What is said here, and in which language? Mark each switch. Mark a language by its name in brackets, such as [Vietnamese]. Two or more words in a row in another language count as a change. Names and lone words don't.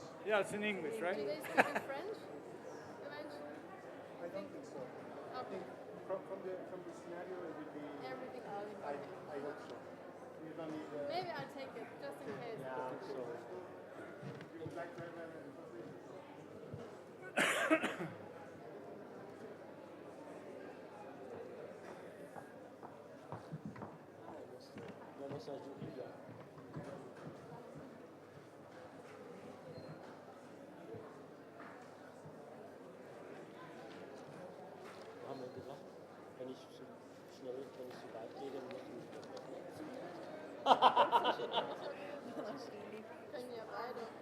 [English] Yeah, it's in English, right? Do they speak in French? Eventually? I don't think so. I think from the scenario it will be. Everything all in one. I hope so. You don't need. Maybe I'll take it, just in case. You would like to have a translation? [Spanish] Vamos a ayudar. [German] Wir haben ja gesagt, wenn ich so weit gehe, dann muss ich das Können ja beide.